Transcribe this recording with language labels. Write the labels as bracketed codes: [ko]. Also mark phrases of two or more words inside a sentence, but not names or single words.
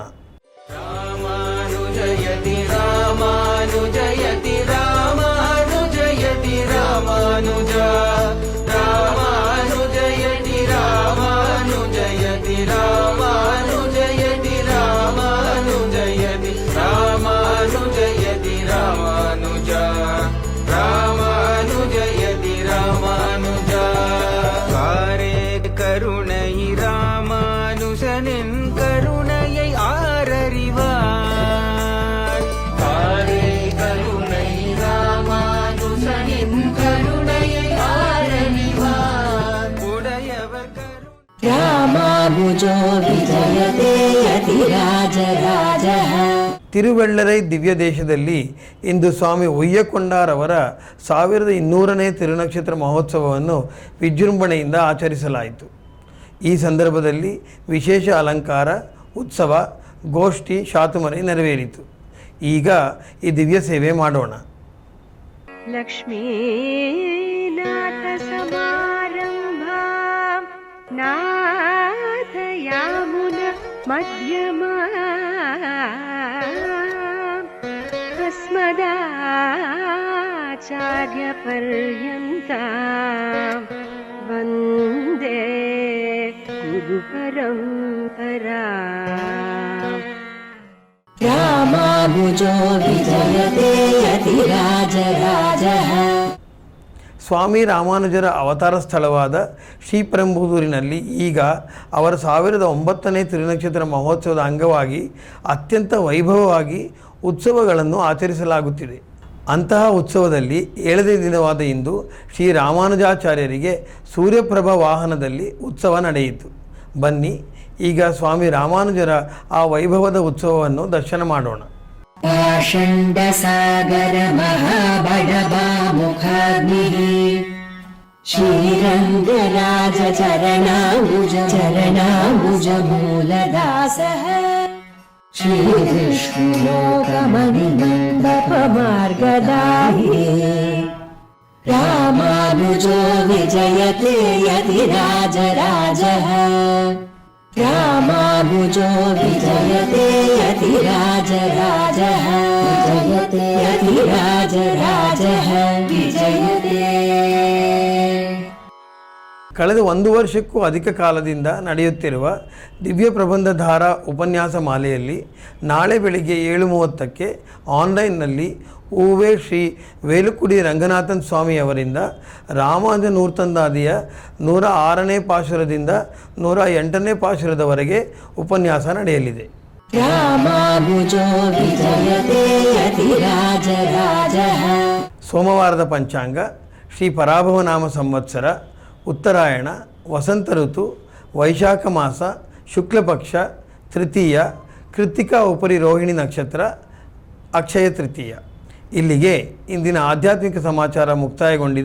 [sa] ರಾಮಾನುಜಯತಿ ರಾಮಾನುಜಯತಿ ರಾಮಾನುಜಯತಿ ರಾಮಾನುಜ ರಾಮಾನುಜಯತಿ ರಾಮಾನುಜಯತಿ ರಾಮಾನುಜಯತಿ ರಾಮಾನುಜಯತಿ ರಾಮಾನುಜಯತಿ ರಾಮಾನುಜ ರಾಮಾನುಜಯತಿ ರಾಮಾನುಜ [ta] காரே கருணை ராமானுஜனின் கருணையை ஆரறிவார் காரே கருணை ராமானுஜனின் கருணையை ஆரறிவார் உடையவர் [sa] रामानुजो विजयते यतिराजराजः [kn] ತಿರುವೆಳ್ಳರೈ ದಿವ್ಯ ದೇಶದಲ್ಲಿ ಇಂದು ಸ್ವಾಮಿ ಉಯ್ಯಕೊಂಡರವರ 1200ನೇ ತಿರುನಕ್ಷತ್ರ ಮಹೋತ್ಸವವನ್ನು ವಿಜೃಂಭಣೆಯಿಂದ ಆಚರಿಸಲಾಯಿತು. ಈ ಸಂದರ್ಭದಲ್ಲಿ ವಿಶೇಷ ಅಲಂಕಾರ, ಉತ್ಸವ, ಗೋಷ್ಠಿ, ಶಾತುಮನೆ ನೆರವೇರಿತು. ಈಗ ಈ ದಿವ್ಯ ಸೇವೆ ಮಾಡೋಣ. [sa] ಲಕ್ಷ್ಮೀನಾಥ ಸಮಾರಂಭಾ ನಾಥಯಾಮುನ ಮಧ್ಯಮ अस्मदाचार्य पर्यन्त वन्दे गुरु परम्परा रामानुजो विजयते यतिराजराजः [kn] ಸ್ವಾಮಿ ರಾಮಾನುಜರ ಅವತಾರ ಸ್ಥಳವಾದ ಶ್ರೀಪೆರಂಬೂದೂರಿನಲ್ಲಿ ಈಗ ಅವರ 1009ನೇ ತಿರುನಕ್ಷತ್ರ ಮಹೋತ್ಸವದ ಅಂಗವಾಗಿ ಅತ್ಯಂತ ವೈಭವವಾಗಿ ಉತ್ಸವಗಳನ್ನು ಆಚರಿಸಲಾಗುತ್ತಿದೆ. ಅಂತಹ ಉತ್ಸವದಲ್ಲಿ 7ನೇ ದಿನವಾದ ಇಂದು ಶ್ರೀ ರಾಮಾನುಜಾಚಾರ್ಯರಿಗೆ ಸೂರ್ಯಪ್ರಭಾ ವಾಹನದಲ್ಲಿ ಉತ್ಸವ ನಡೆಯಿತು. ಬನ್ನಿ ಈಗ ಸ್ವಾಮಿ ರಾಮಾನುಜರ ಆ ವೈಭವದ ಉತ್ಸವವನ್ನು ದರ್ಶನ ಮಾಡೋಣ. [sa] पाषण्डसागर महाबडबामुखाग्निः श्रीरङ्गराज चरणाम्बुज मूलदासः श्रीविष्णुलोकमणिमण्डपमार्गदाहि रामानुजो विजयते यतिराजराजः रामानुजो विजयते यतिराजराजः विजयते यतिराजराजः विजयते. [kn] ಕಳೆದ 1 ವರ್ಷಕ್ಕೂ ಅಧಿಕ ಕಾಲದಿಂದ ನಡೆಯುತ್ತಿರುವ ದಿವ್ಯ ಪ್ರಬಂಧಧಾರ ಉಪನ್ಯಾಸ ಮಾಲೆಯಲ್ಲಿ ನಾಳೆ ಬೆಳಿಗ್ಗೆ 7:30ಕ್ಕೆ ಆನ್ಲೈನ್ನಲ್ಲಿ ಹೂವೆ ಶ್ರೀ ವೇಲುಕುಡಿ ರಂಗನಾಥನ್ ಸ್ವಾಮಿಯವರಿಂದ ರಾಮಾನುಜ ನೂರ್ತಂದಾದಿಯ 106ನೇ ಪಾಶುರದಿಂದ 108ನೇ ಪಾಶುರದವರೆಗೆ ಉಪನ್ಯಾಸ ನಡೆಯಲಿದೆ. [sa] रामानुजो विजयते यतिराजराजः [kn] ಸೋಮವಾರದ ಪಂಚಾಂಗ ಶ್ರೀ ಪರಾಭವನಾಮ ಸಂವತ್ಸರ, ಉತ್ತರಾಯಣ, ವಸಂತ ಋತು, ವೈಶಾಖ ಮಾಸ, ಶುಕ್ಲಪಕ್ಷ, ತೃತೀಯ, ಕೃತ್ತಿಕಾ ಉಪರಿ ರೋಹಿಣಿ ನಕ್ಷತ್ರ, ಅಕ್ಷಯ ತೃತೀಯ. ಇಲ್ಲಿಗೆ ಇಂದಿನ ಆಧ್ಯಾತ್ಮಿಕ ಸಮಾಚಾರ ಮುಕ್ತಾಯಗೊಂಡಿದೆ.